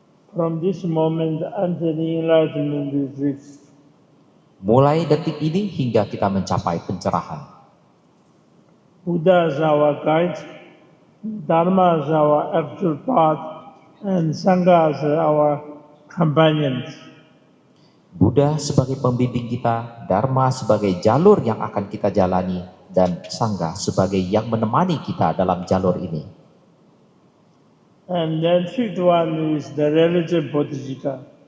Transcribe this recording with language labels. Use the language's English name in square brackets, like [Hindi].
[English] From this moment until the enlightenment is reached. [Indonesian] Mulai detik ini hingga kita mencapai pencerahan. [English] Buddha is our guide, Dharma is our actual path, and Sangha is our companions. [Indonesian] Buddha sebagai pembimbing kita, Dharma sebagai jalur yang akan kita jalani, dan Sangha sebagai yang menemani kita dalam jalur ini. [English] And then 5th one is the relative bodhicitta.